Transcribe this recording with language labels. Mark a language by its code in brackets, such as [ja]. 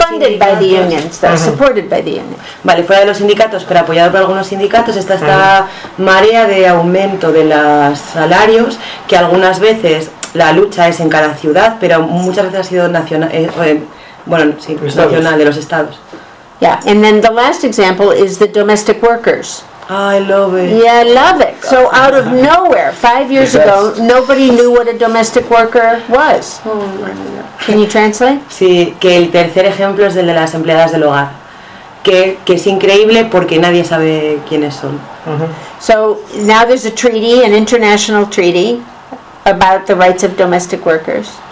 [en] Funded by the unions, though. Supported by the unions. [es] Vale, fuera de los sindicatos, pero apoyado por algunos sindicatos, está esta marea de aumento de los salarios, que algunas veces la lucha es en cada ciudad, pero muchas veces ha sido nacional, de los estados. [en] Yeah, and then the last example is the domestic workers. I love it. Yeah, I love it. So out of nowhere, 5 years ago, nobody knew what a domestic worker was. Can you translate? [es] Sí, que el tercer ejemplo es el de las empleadas del hogar. Que es increíble porque nadie sabe quiénes son. [en] So now there's a treaty, an international treaty, about the rights of domestic workers.